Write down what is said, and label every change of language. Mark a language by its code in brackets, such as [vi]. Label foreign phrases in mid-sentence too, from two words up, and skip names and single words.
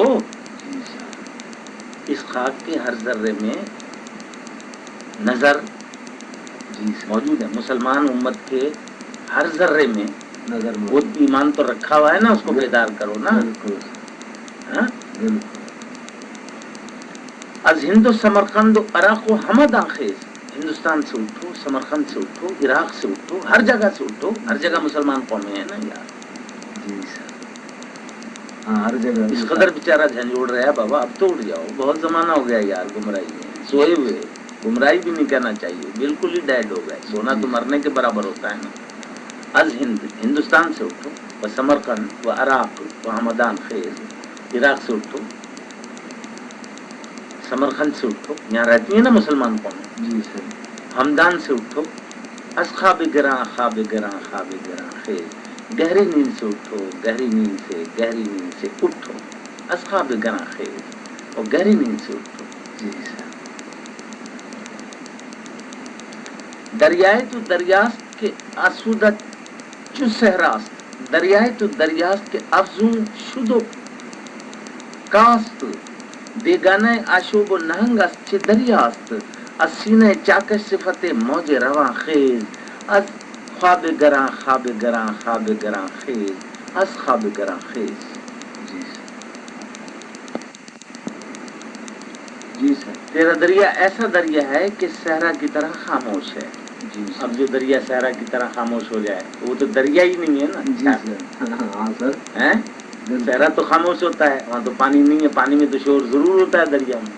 [ur] جی سر. اس خاک کے ہر ذرے میں نظر جی موجود ہے. مسلمان امت کے ہر ذرے میں نظر وہ ایمان تو رکھا ہوا ہے نا، اس کو بیدار کرو نا. بالکل. بالکل. [fa] از ہند و سمرقند و عراق و حمداں خیز. [ur] ہندوستان سے اٹھو، سمرقند سے اٹھو، عراق سے اٹھو، ہر جگہ سے اٹھو. ہر جگہ مسلمان قومیں ہیں نا یار. جی سر. ہاں، ہر جگہ. اس قدر بیچارہ جھنجھوڑ رہا ہے بابا، اب تو اٹھ جاؤ. بہت زمانہ ہو گیا یار گمراہی میں سوئے ہوئے. گمراہی بھی نہیں کہنا چاہیے، بالکل ہی ڈیڈ ہو گئے. سونا تو مرنے کے برابر ہوتا ہے نا. [fa] از ہند، [ur] ہندوستان سے اٹھو. [fa] و سمرقند و عراق و حمدان خیز. [ur] عراق سے اٹھو، سمرقند سے اٹھو، یہاں رہتی ہیں نا مسلمان قوم. جی سر. ہمدان سے اٹھو. [fa] از خواب گراں، خواب گراں، خواب گراں خیز. [ur] گہری نیند سے اٹھو، گہری نیند سے، گہری نیند سے اٹھو. [fa] از خواب گراں خیز، [ur] اور گہری نیند سے اٹھو. جی سر. [fa] دریائے تو دریاست کے آسودہ چو صحراست. دریائے تو دریاست کے افزون شد و کاست. بیگانه آشوب و نهنگ است چه دریاست، از سینه چاکش صفت موج روان خیز، از خواب گران خواب گران خواب گران خیز، از خواب گران خیز. [ur] جی سر تیرا دریا ایسا دریا ہے کہ صحرا کی طرح خاموش ہے. جی اب جو دریا صحرا کی طرح خاموش ہو جائے وہ تو دریا ہی نہیں ہے نا. جی سر ہاں سر ہیں؟ صحرا تو خاموش ہوتا ہے، وہاں تو پانی نہیں ہے، پانی میں تو شور ضرور ہوتا ہے دریا میں.